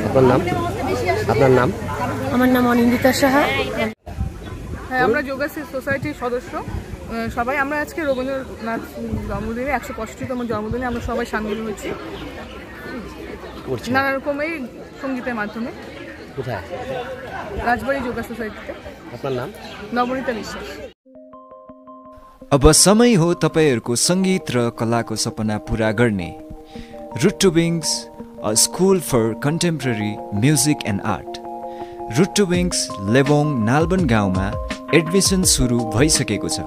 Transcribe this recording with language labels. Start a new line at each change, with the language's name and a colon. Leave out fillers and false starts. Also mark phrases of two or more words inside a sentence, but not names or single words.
Bangla: আপনার নাম? আমার নাম অনিন্দিতা সাহা। হ্যাঁ, আমরা যোগা সোসাইটির সদস্য সবাই। আমরা আজকে রবীন্দ্রনাথ জন্মদিনে 165তম জন্মদিনে আমরা সবাই সামিল হয়েছি নানা রকমের সঙ্গীতের মাধ্যমে। কোথায়? राजबाड़ी योगा सोसाइटी। আপনার नाम? नवनीता विश्वास।
Nepali: अब समय हो तपाईहरुको संगीत र कलाको सपना पूरा गर्ने।
English: Root to Wings, a school for contemporary music and art.
Nepali: रुट टु विङ्स लेबोङ नालबन गाउँमा एडमिसन सुरु भइसकेको छ।